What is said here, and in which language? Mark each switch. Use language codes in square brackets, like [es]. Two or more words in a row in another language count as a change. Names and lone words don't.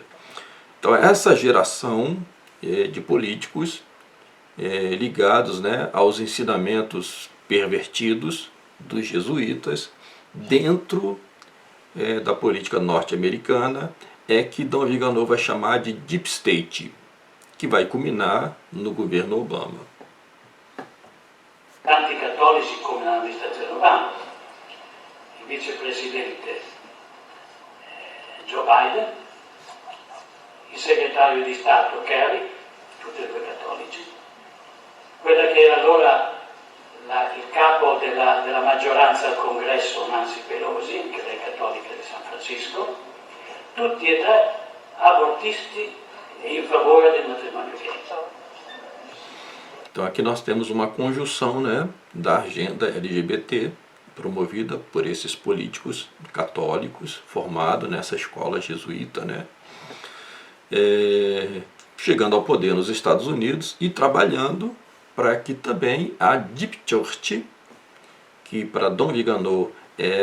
[pt] Então essa geração de políticos ligados aos ensinamentos pervertidos dos jesuítas dentro da política norte-americana é que Dom Vigano vai chamar de [en] Deep State, [pt] que vai culminar no governo Obama. [it] Tanti cattolici come nell'amministrazione Obama, il vicepresidente Joe Biden, il segretario di Stato Kerry, tutti e due cattolici, quella che era allora il capo della maggioranza al congresso, Nancy Pelosi, anche lei cattolica di San Francisco, tutti e tre abortisti e in favore del matrimonio gay. [pt] Então aqui nós temos uma conjunção da agenda LGBT promovida por esses políticos católicos formados nessa escola jesuíta, chegando ao poder nos Estados Unidos e trabalhando para que também a [en] Deep Church, [pt] que para Dom Vigano é